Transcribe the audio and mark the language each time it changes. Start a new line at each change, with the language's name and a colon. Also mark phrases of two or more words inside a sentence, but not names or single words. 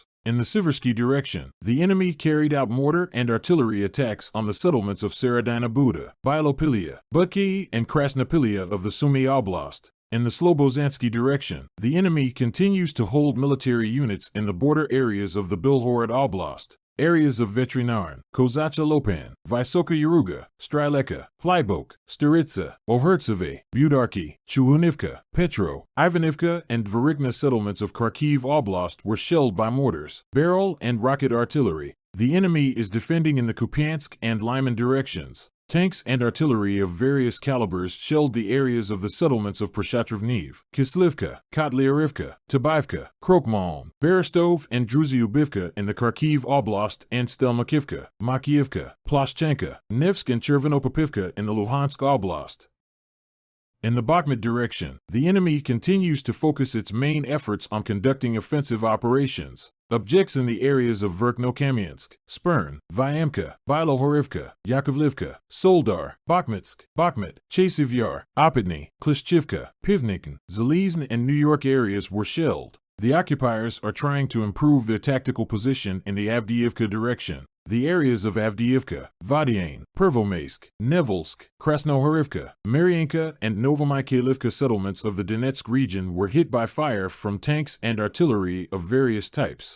English: In the Siversky direction, the enemy carried out mortar and artillery attacks on the settlements of Serodina Buda, Bilopilia, Budki, and Krasnopilia of the Sumy Oblast. In the Slobozansky direction, the enemy continues to hold military units in the border areas of the Bilhorod Oblast. Areas of Veterinarn, Kozacha Lopan, Vysoka Yaruga, Strileka, Plybok, Staritsa, Ohertseve, Budarki, Chuhunivka, Petro, Ivanivka, and Dvorikna settlements of Kharkiv Oblast were shelled by mortars, barrel, and rocket artillery. The enemy is defending in the Kupiansk and Lyman directions. Tanks and artillery of various calibers shelled the areas of the settlements of Proshatrovniv, Kislivka, Kotlyarivka, Tabaivka, Krokmalm, Berestov, and Druzyubivka in the Kharkiv Oblast and Stelmakivka, Makiivka, Ploshchenka, Nevsk, and Chervenopopivka in the Luhansk Oblast. In the Bakhmut direction, the enemy continues to focus its main efforts on conducting offensive operations. Objects in the areas of Verkhnokamiansk, Spern, Vyamka, Bilohorivka, Yakovlivka, Soldar, Bakhmutsk, Bakhmut, Chasiv Yar, Opitny, Klishchivka, Pivnikn, Zalizn, and New York areas were shelled. The occupiers are trying to improve their tactical position in the Avdiivka direction. The areas of Avdiivka, Vadiane, Pervomaysk, Nevelsk, Krasnohorivka, Maryanka, and Novomykhailivka settlements of the Donetsk region were hit by fire from tanks and artillery of various types.